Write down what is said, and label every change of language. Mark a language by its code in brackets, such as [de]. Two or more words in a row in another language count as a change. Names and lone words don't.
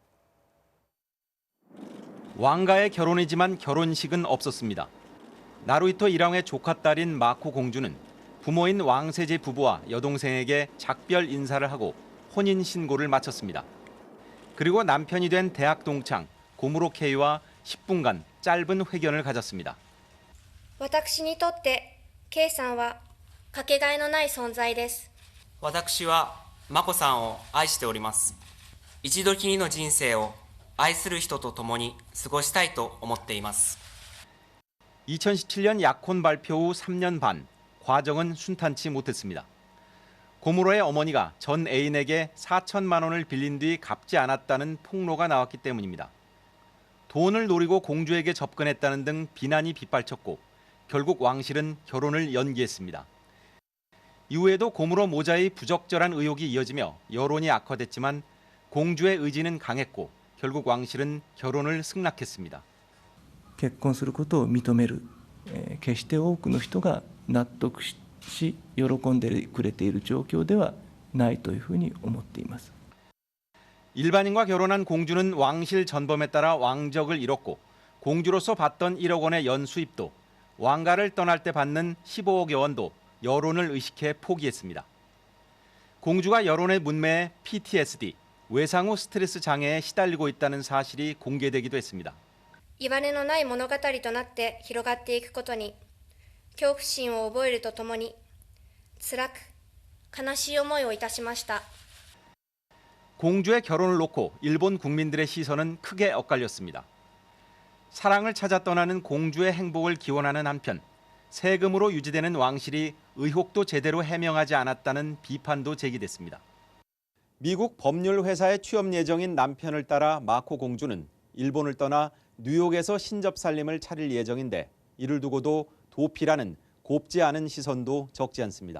[ko] 왕가의 결혼이지만 결혼식은 없었습니다. 나루히토 일왕의 조카 딸인 마코 공주는 부모인 왕세제 부부와 여동생에게 작별 인사를 하고 혼인 신고를 마쳤습니다. 그리고 남편이 된 대학 동창 고무로 K와 10분간 짧은 회견을 가졌습니다. [ja] 私にとってKさんはかけがえのない存在です。私はマコさんを愛しております。一度きりの人生を愛する人と共に過ごしたいと思っています。 [ko] 2017년 약혼 발표 후 3년 반, 과정은 순탄치 못했습니다. 고무로의 어머니가 전 애인에게 4천만 원을 빌린 뒤 갚지 않았다는 폭로가 나왔기 때문입니다. 돈을 노리고 공주에게 접근했다는 등 비난이 빗발쳤고 결국 왕실은 결혼을 연기했습니다. 이후에도 고무로 모자의 부적절한 의혹이 이어지며 여론이 악화됐지만 공주의 의지는 강했고 결국 왕실은 결혼을 승낙했습니다. [ja] 結婚することを認める、決して多くの人が納得し喜んでくれている状況ではないというふうに思っています。 [ko] 일반인과 결혼한 공주는 왕실 전범에 따라 왕적을 잃었고 공주로서 받던 1억 원의 연수입도 왕가를 떠날 때 받는 15억여 원도 여론을 의식해 포기했습니다. 공주가 여론의 문매에 PTSD, 외상 후 스트레스 장애에 시달리고 있다는 사실이 공개되기도 했습니다. [ja] いわれのない物語となって広がっていくことに恐怖心を覚えるとともに辛く悲しい思いをいたしました。 [ko] 공주의 결혼을 놓고 일본 국민들의 시선은 크게 엇갈렸습니다. 사랑을 찾아 떠나는 공주의 행복을 기원하는 한편 세금으로 유지되는 왕실이 의혹도 제대로 해명하지 않았다는 비판도 제기됐습니다. 미국 법률 회사에 취업 예정인 남편을 따라 마코 공주는 일본을 떠나 뉴욕에서 신접 살림을 차릴 예정인데 이를 두고도 도피라는 곱지 않은 시선도 적지 않습니다.